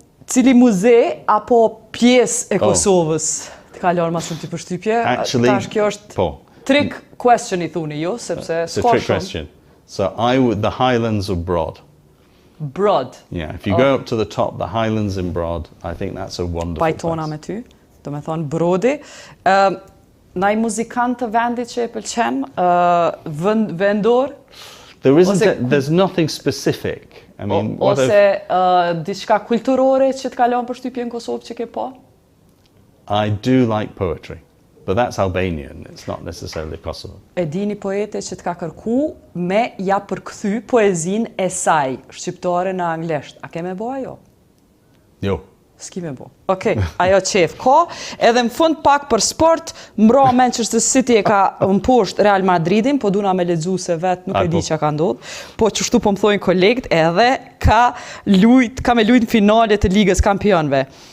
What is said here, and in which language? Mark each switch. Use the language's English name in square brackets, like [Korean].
[Albanian] Cili muze apo pjesë e Kosovës të ka lërë ma shumë të përshtypje? [English] Actually, [Albanian] tash kjo është trick question I thuni ju, sepse [English] it's a trick question. So the Highlands of Brod. Brod? Yeah, if you go up to the top, the Highlands in Brod, I think that's a wonderful [Albanian] Pajtona [English] place. [Albanian] me ty, do me thonë Brodi. Naj muzikant të vendit që e pëlqen, vendor? [English] There's nothing specific. I mean, [Albanian] ose diçka kulturore që të kalon përshtypje në Kosovë që ke po? [English] I do like poetry, but that's Albanian. It's not necessarily Kosovo. [Albanian] E dini poete që të ka kërku me ja përkthy poezin e saj, shqiptare në anglisht. A ke me bo ajo? Jo. S'ki me bo. Okej, ajo qef ka. Edhe më fund pak për sport, mbro Manchester City e ka më poshtë Real Madridin, po duna me lexu se vetë nuk e di që ka ndodhë, po qështu po më thojnë kolegët, edhe ka me lujt në finale të Ligës Kampionëve.